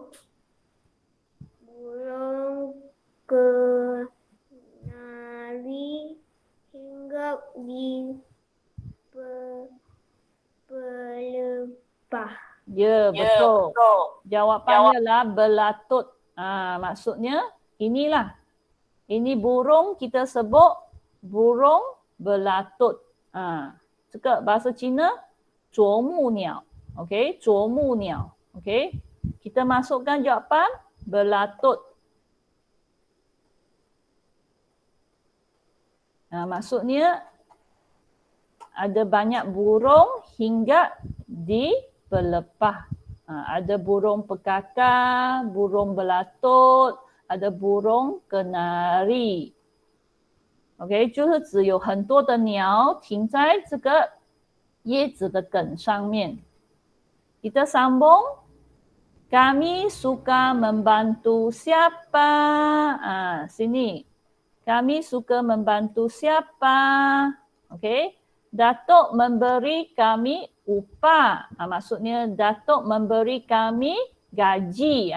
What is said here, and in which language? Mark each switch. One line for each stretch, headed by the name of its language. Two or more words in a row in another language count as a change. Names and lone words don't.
Malay: Burung kenari hinggap di pelepah. Ya, betul. Jawapannya lah belatut. Maksudnya inilah. Ini burung kita sebut burung belatut.
Chinese: 这个
Malay: bahasa Cina
Chinese: 啄木鸟. Okey, 啄木鸟.
Malay: Okey. Kita masukkan jawapan belatut. Maksudnya ada banyak burung hinggap di pelepah. Ada burung pekakak, burung belatut, ada burung kenari.
Chinese: OK， 就是指有很多的鸟停在这个叶子的梗上面。
Malay: Kita sambung. Kami suka membantu siapa? Sini. Kami suka membantu siapa? Okey. Datuk memberi kami upah. Maksudnya Datuk memberi kami gaji.